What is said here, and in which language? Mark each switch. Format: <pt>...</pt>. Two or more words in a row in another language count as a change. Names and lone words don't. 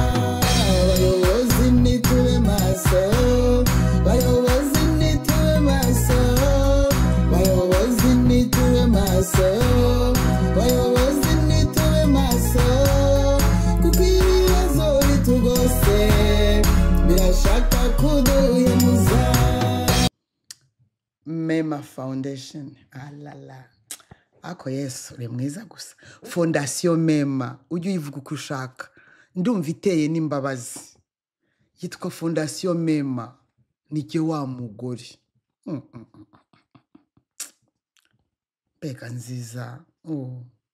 <rw>Abayobozi nitube maso, bayobozi nitube maso, bayobozi nitube maso, bayobozi nitube maso, kuko ibibazo bitugose birashaka kuduhemuza. Mema Foundation. Ah la la. Ako Yesu, uri mwiza gusa. Fondation Mema. Ujye uyivuga uko ushaka. Ndumva iteye n'imbabazi. Yitwa Fondation Mema. Ni jye wa mugore. Mm, mm, mm, mm, mm. Mbega nziza. Oh.</rw>